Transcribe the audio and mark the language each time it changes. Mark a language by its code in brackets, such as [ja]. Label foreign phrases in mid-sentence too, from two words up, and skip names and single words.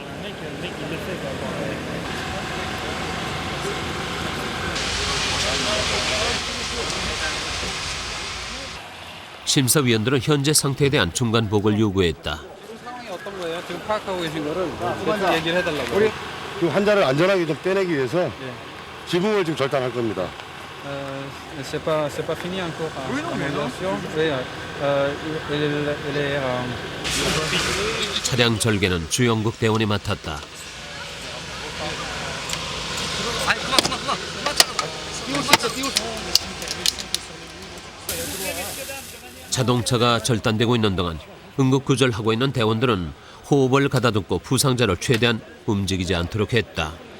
[ko] 심사위원들은 현재 상태에 대한 중간 보고를 요구했다. 상황이 어떤 거예요? 지금 파악하고 계신 거를 계속 얘기를 해달라고. 그 환자를 안전하게 좀 빼내기 위해서 지붕을 지금 절단할 겁니다. [fr] C'est pas fini encore. Oui, non, mais non. Oui, il est [ko] 차량 절개는 주영국 대원이 맡았다. 자동차가 절단되고 있는 동안 응급구조를 있는 대원들은 호흡을 가다듬고 부상자를 최대한 움직이지 않도록 했다.